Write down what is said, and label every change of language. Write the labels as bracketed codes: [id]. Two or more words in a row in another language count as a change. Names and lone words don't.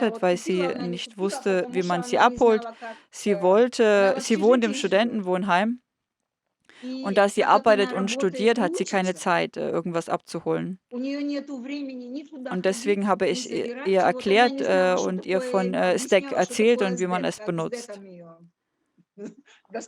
[ru] знаю, [de] hat, [ru] вот [de] weil sie [ru] купила, она не [de] nicht [ru] купила, [de] wusste, [ru] потому [de] wie [ru] что [de] man sie [ru] она не [de] abholt. [ru] знала, как, [de] Sie [ru] она в [de] wohnt im [ru] общежитии живет. [de] Studentenwohnheim und [ru] И [de] da sie [ru] так как [de] arbeitet [ru] она [de] und [ru] работает [de] studiert, [ru] и [de] hat sie keine [ru] учится, [de] Zeit, irgendwas abzuholen. [ru] у нее нету времени ни туда [de] Und deswegen [ru] ходить, [de] habe [ru] ни [de] ich ihr [ru] забирать. И вот она [de] erklärt [ru] не знала, что [de] und ihr [ru] такое, [de] von Stack [ru] объясняла, что [de] erzählt [ru] такое [de] und wie man [ru] СДЭК, [de] es [ru] как [de] benutzt. [ru] СДЭКом ее